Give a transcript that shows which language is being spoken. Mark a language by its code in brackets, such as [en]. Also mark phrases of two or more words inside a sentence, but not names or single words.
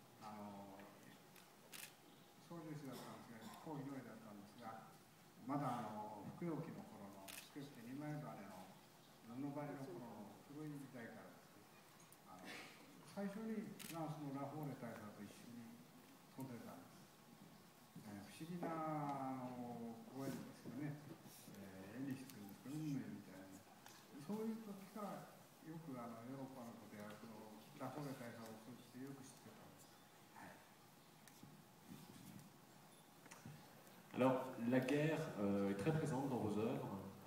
[ja] 操縦士だったんですが、飛行機乗りだったんですが、まだ服用機の頃の作って2枚羽の布張りの頃の古い時代からですね、最初にフランスのラフォーレ大佐と一緒に飛んでたんです。不思議なご縁ですよね。絵にしてるんですけど、運命みたいな。そういう時からよくヨーロッパのことやラフォーレ大佐を通じてよく知ってたんです。 [fr] Alors, la guerre est très présente dans vos œuvres.